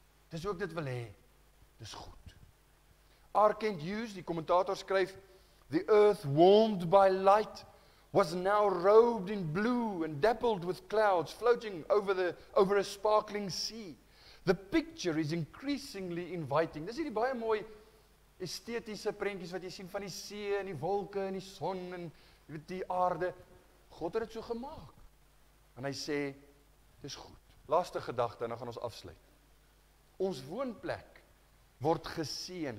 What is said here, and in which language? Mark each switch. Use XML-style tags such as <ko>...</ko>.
<af>Dis ook dit wil hê, dis goed. R.</af> <en>Kent Hughes,</en> <af>die kommentator skryf,</af> <en>the earth warmed by light was now robed in blue and dappled with clouds floating over a sparkling sea. The picture is increasingly inviting.</en> <af>Dis hierdie baie mooi estetiese prentjies wat jy sien van die see en die wolke en die son en die aarde. God het dit so gemaak. En hy sê, dis goed. Laaste gedagte en dan gaan ons afsluit. Ons woonplek word geseën.</af>